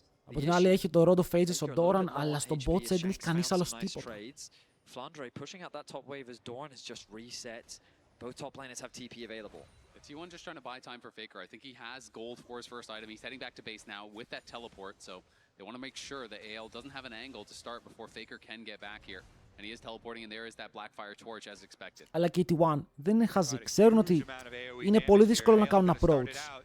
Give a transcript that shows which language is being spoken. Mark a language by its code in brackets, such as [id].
[el] Από την άλλη έχει το Rod of Ages ο Doran, αλλά στο bot side δεν έχει κανείς άλλος τίποτα. [en] Flandre pushing out that top wave as Doran has just reset. Both top laners have TP available. T1 just trying to buy time for Faker. I think he has gold for his first item. He's heading back to base now with that teleport, so they want to make sure that AL doesn't have an angle to start before Faker can get back here. And he is teleporting, and there is that Blackfire torch as expected. [el] Αλλά και η T1 δεν είναι χαζή. Ξέρουν ότι είναι πολύ δύσκολο να κάνουν approach.